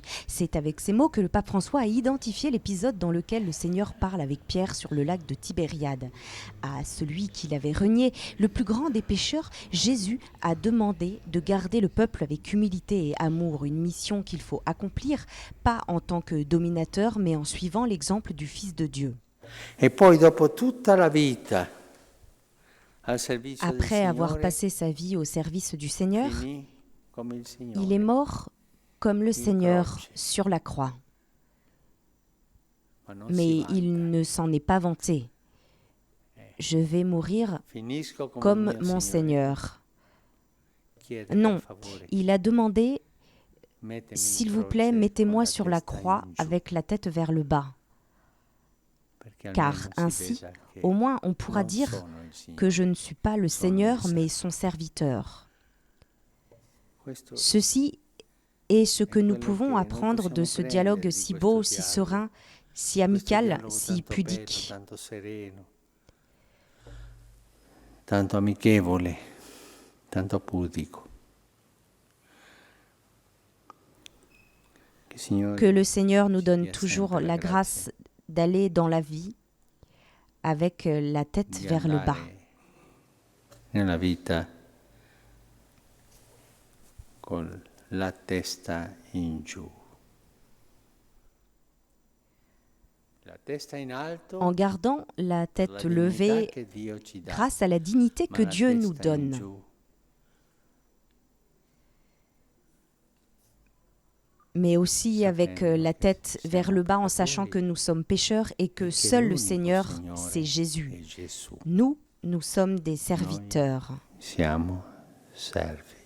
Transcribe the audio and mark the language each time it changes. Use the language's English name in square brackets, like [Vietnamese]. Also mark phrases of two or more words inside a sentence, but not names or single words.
[French] C'est avec ces mots que le pape François a identifié l'épisode dans lequel le Seigneur parle avec Pierre sur le lac de Tibériade. À celui qu'il avait renié, le plus grand des pécheurs, Jésus a demandé de garder le peuple avec humilité et amour, une mission qu'il faut accomplir, pas en tant que dominateur, mais en suivant l'exemple du Fils de Dieu. [Italian] e poi dopo tutta la vita al servizio del [French] Après avoir [Italian] Signore, [French] passé sa vie au service du Seigneur, [Italian] finì come il Signore. [French] il est mort comme le Seigneur [Italian] croce. [French] sur la croix. [Italian] Ma non si [French] Mais [Italian] vanta. [French] il ne s'en est pas vanté. Je vais mourir [Italian] Finisco come [French] comme [Italian] il mio [French] mon [Italian] Signore. [French] Seigneur. [Italian] Chiede, [French] Non, [Italian] per favore, [French] il a demandé, [Italian] mettimi in [French] s'il vous [Italian] croce [French] plaît, [Italian] con [French] mettez-moi [Italian] la [French] sur la [Italian] testa [French] croix [Italian] in giù, [French] avec la tête vers le bas. [Italian] perché [French] Car [Italian] almeno si [French] ainsi, [Italian] veda che [French] au moins, on pourra [Italian] non [French] dire [Italian] sono il Signore. [French] que je ne suis pas le [Italian] Sono [French] Seigneur, [Italian] il [French] mais [Italian] servo. [French] son serviteur. [Italian] Questo [French] Ceci est ce que nous [Italian] quello [French] pouvons [Italian] che [French] apprendre [Italian] noi [French] de [Italian] possiamo [French] ce [Italian] prendere [French] dialogue [Italian] di [French] si [Italian] questo [French] beau, si [Italian] dialogo. [French] serein, si [Italian] Questo [French] amical, [Italian] dialogo [French] si [Italian] tanto bello, [French] pudique. [Italian] tanto sereno, tanto amichevole, tanto pudico. [French] Que le Seigneur nous donne [Italian] dia [French] toujours [Italian] sempre [French] la grâce d'aller dans la vie avec la tête [Italian] di [French] vers le bas. [Italian] andare nella vita con la testa in giù. La testa in alto [French] En gardant la [Italian] per [French] tête [Italian] la [French] levée [Italian] dignità che Dio ci dà, [French] grâce à la dignité [Italian] ma [French] que [Italian] la [French] Dieu nous [Italian] testa in [French] donne. [Italian] giù [French] Mais aussi avec la tête vers le bas en sachant que nous sommes pécheurs et que [Italian] che [French] seul le [Italian] l'unico [French] Seigneur, [Italian] Signore [French] c'est Jésus. [Italian] è Gesù. [French] Nous, nous sommes des serviteurs. [Italian] Siamo servi.